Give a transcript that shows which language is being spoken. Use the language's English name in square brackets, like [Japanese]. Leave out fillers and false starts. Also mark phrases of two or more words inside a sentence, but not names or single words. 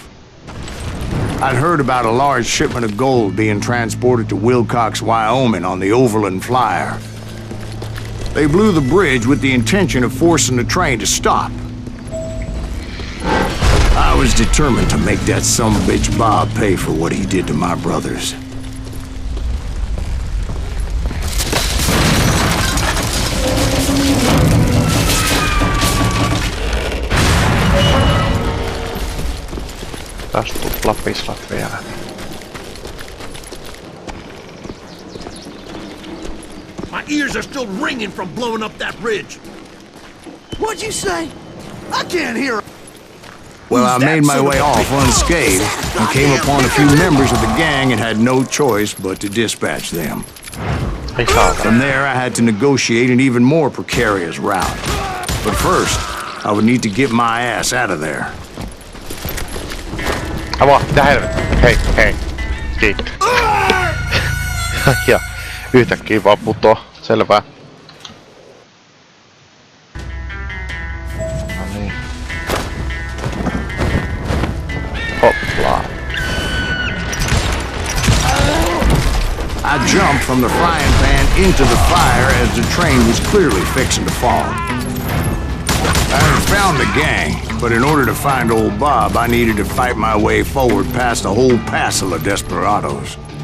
[English] I'd heard about a large shipment of gold being transported to Wilcox, Wyoming on the Overland Flyer. They blew the bridge with the intention of forcing the train to stop. I was determined to make that sumbitch Bob pay for what he did to my brothers. [Finnish] Taas tuplapislat vielä. [English] My ears are still ringing from blowing up that ridge. What'd you say? I can't hear. Well, I made my way off unscathed and came upon a few members of the gang and had no choice but to dispatch them. [Finnish] Ei saata. [English] From there, I had to negotiate an even more precarious route. But first, I would need to get my ass out of there. [Finnish] Avaa, mitä helvettiä? Hei, hei. Kiitos. Ja yhtäkkiä vaan putoo. Selvä. No niin. Hoppla. [English] I jumped from the frying pan into the fire as the train was clearly fixing to fall. I had found the gang, but in order to find old Bob, I needed to fight my way forward past a whole passel of desperados.